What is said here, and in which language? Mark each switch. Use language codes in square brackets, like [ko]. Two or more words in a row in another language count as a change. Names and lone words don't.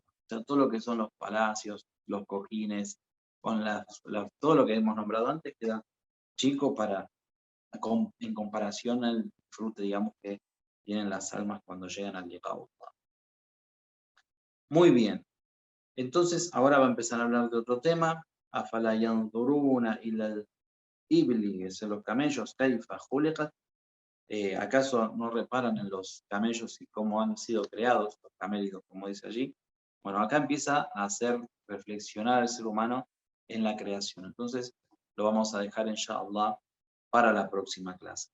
[es] O sea, todo lo que son los palacios, los cojines, con todo lo que hemos nombrado antes, queda chico en comparación al disfrute, digamos, que tienen las almas cuando llegan al Liqa'ullah. Muy bien. Entonces, ahora va a empezar a hablar de otro tema. [ar] أفلا ينظرون إلى الإبل, [es] que son los camellos, [ar] كيف خلقت. [es] ¿Acaso no reparan en los camellos y cómo han sido creados, los camélidos, como dice allí? Bueno, acá empieza a hacer reflexionar al ser humano en la creación. Entonces, lo vamos a dejar, inshallah, para la próxima clase.